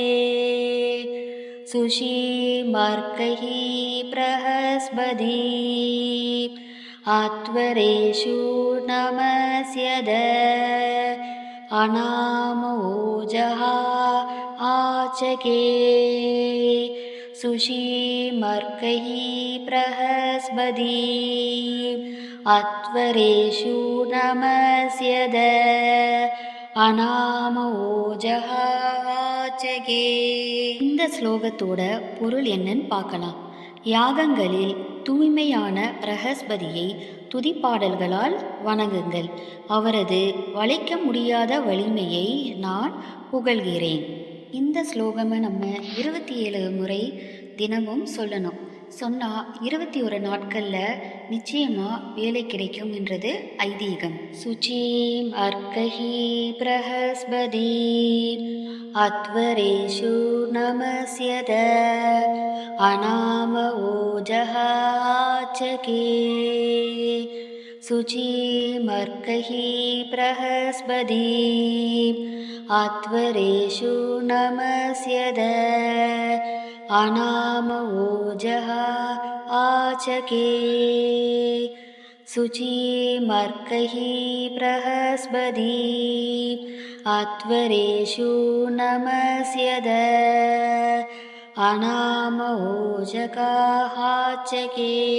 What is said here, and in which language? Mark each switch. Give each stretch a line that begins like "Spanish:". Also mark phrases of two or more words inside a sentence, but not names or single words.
Sanskrit: शुचीमर्कैः बृहस्पतिम् अध्वरेषु नमस्यत अनाम ऊजः आचके। शुचीमर्कैः बृहस्पतिम् अध्वरेषु नमस्यत अनाम ऊजः आचके.
Tamil: இந்த ஸ்லோகத்தோட பொருள் என்னன்னு பார்க்கலாம். யாகங்களில் தூய்மையான பிரகஸ்பதியை துதிப்பாடல்களால் வணங்குங்கள். அவரது வளைக்க முடியாத வலிமையை நான் புகழ்கிறேன். இந்த ஸ்லோகமை நம்ம 27 முறை தினமும் சொல்லணும். சொன்னால் 21 நாட்களில் நிச்சயமாக வேலை கிடைக்கும் என்றது ஐதீகம்.
Sanskrit: शुचिम् अर्कैः बृहस्पतिम् अध्वरेषु नमस्यत अनाम ओजः आचके. शुचीमर्कैः बृहस्पतिम् अध्वरेषु नमस्यत अनाम ऊजः आचके. शुचीमर्कैः बृहस्पतिम् अध्वरेषु नमस्यत अनाम ऊजः आचके.